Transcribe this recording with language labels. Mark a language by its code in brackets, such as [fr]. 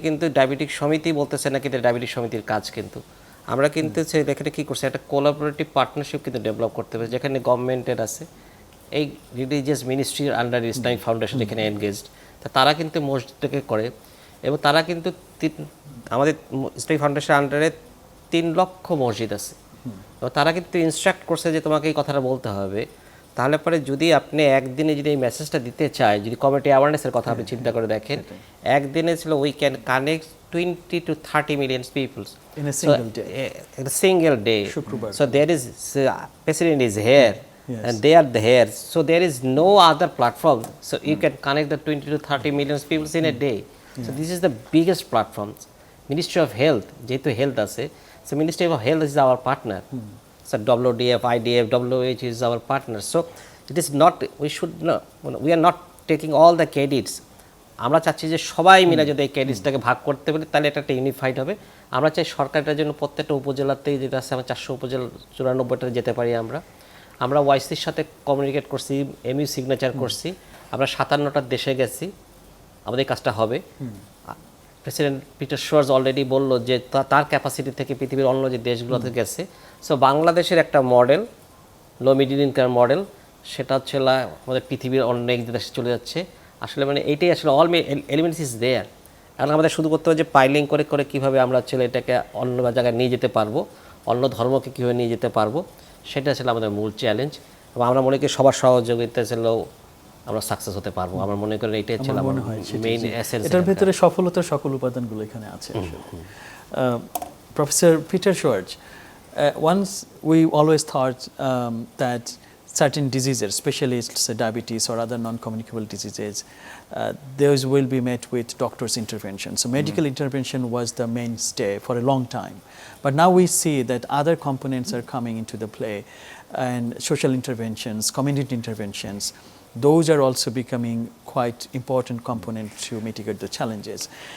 [bn] কিন্তু ডায়াবেটিক সমিতি বলতেছে না, কিন্তু ডায়াবেটিক সমিতির কাজ কিন্তু আমরা কিন্তু এখানে কী করছি, একটা কোলাবোরেটিভ পার্টনারশিপ কিন্তু ডেভেলপ করতে পারছি, যেখানে গভর্নমেন্টের আছে, এই রিলিজিয়াস মিনিস্ট্রির আন্ডার ইসলামিক ফাউন্ডেশন এখানে এনগেজড, তারা কিন্তু মসজিদটাকে করে এবং তারা কিন্তু আমাদের ইসলামিক ফাউন্ডেশনের আন্ডারে 3 লক্ষ মসজিদ আছে এবং তারা কিন্তু ইনস্ট্রাক্ট করছে যে তোমাকে এই কথাটা বলতে হবে। তাহলে পরে যদি আপনি একদিনে যদি এই মেসেজটা দিতে চায়, যদি কমিউনিটি অ্যাওয়ারনেসের কথা আপনি চিন্তা করে দেখেন, একদিনে ছিল [en] We can connect 20 to 30 million people in a single day. In a single day. [bn] Shukrubar. [en] So there is president is here. Yes. And they are there, so there is no other platform, so you can connect the 20 to 30 million people in a day. So this is the biggest platform. Ministry of Health, [bn] যেহেতু health আছে, [en] so Ministry of Health is our partner. So WDF, IDF, WH is our partner. So it is not, we are not taking all the credits. [bn] আমরা চাচ্ছি যে সবাই মিলে যদি এই ক্রেডিটসটাকে ভাগ করতে পারি তাহলে এটা একটা ইউনিফাইড হবে। আমরা চাই সরকারটার জন্য প্রত্যেকটা উপজেলাতেই যেটা আছে, আমরা 400 উপজেলা 94টা যেতে পারি। আমরা ওয়াইসির সাথে কমিউনিকেট করছি, এমইউ সিগনেচার করছি, আমরা 57টা দেশে গেছি, আমাদের কাজটা হবে। প্রেসিডেন্ট পিটার শোয়ার্জ অলরেডি বলল যে তার ক্যাপাসিটি থেকে পৃথিবীর অন্য যে দেশগুলোতে গেছে। সো বাংলাদেশের একটা মডেল, লো মিডিল ইনকাম মডেল, সেটা হচ্ছে আমাদের পৃথিবীর অনেক দেশে চলে যাচ্ছে। আসলে মানে এইটাই আসলে [en] All elements is there. [bn] এখন আমাদের শুধু করতে হবে যে পাইলিং করে কীভাবে আমরা আসলে এটাকে অন্য জায়গায় নিয়ে যেতে পারবো, অন্য ধর্মকে কীভাবে নিয়ে যেতে পারবো, সেটা আসলে আমাদের মূল চ্যালেঞ্জ। এবং আমরা মনে করি সবার সহযোগিতা ছিলেও আমরা সাকসেস হতে পারবো। আমার মনে করি এটাই হচ্ছে মেইন এসেন্স। এটার ভিতরে সফলতার সকল উপাদানগুলো এখানে আছে। Professor Peter Schwarz, [en] Once we always thought that certain diseases, especially diabetes or other non-communicable diseases, those will be met with doctor's intervention. So medical intervention was the mainstay for a long time. But now we see that other components are coming into the play, and social interventions, community interventions, those are also becoming quite important components to mitigate the challenges.